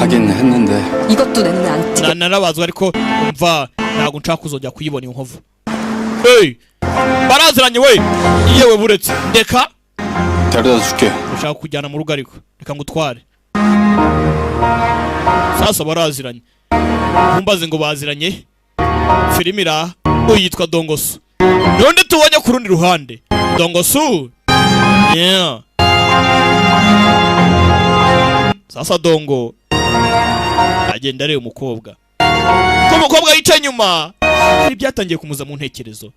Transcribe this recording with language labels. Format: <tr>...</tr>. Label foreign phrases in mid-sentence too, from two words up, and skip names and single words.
<ko>하긴 했는데 이것도 내 눈에 안 띄게.</ko> <rw>narabazwa ariko umva ntabwo nshaka kuzongera kuyibona iyo nkovu. Hey, baraziranye we yewe buretse ndeka</rw> <ko>데려다 줄게.</ko> <rw>ushaka kujyana mu rugo ariko reka ngutware. Sasa baraziranye ntumbaze ngo baziranye filimi iraha yitwa Dongosu none tubonye ku rundi ruhande Dongosu yeah. Sasa Dongo agenda areba umukobwa ko umukobwa yicaye inyuma ibi byatangiye kumuza mu ntekerezo.</rw>